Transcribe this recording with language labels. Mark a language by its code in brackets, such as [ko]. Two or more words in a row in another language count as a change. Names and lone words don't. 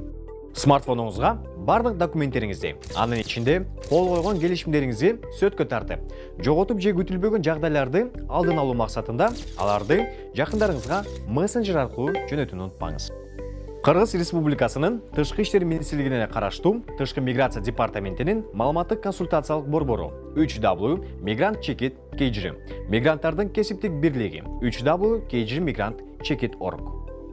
[ky] Смартфонуңузга бардык документтериңизди, анын ичинде кол койгон келишимдериңизди сөткө тартып, жоготуп же күтүлбөгөн жагдайларды алдын алуу максатында аларды жакындарыңызга мессенджер аркылуу жөнөтүүнү унутпаңыз. Кыргыз Республикасынын Тышкы иштер министрлигине караштуу Тышкы миграция департаментинин маалыматтык консультациялык борбору www.migrant-kgr, мигранттардын кесиптик бирлиги www.kgr-migrant-org.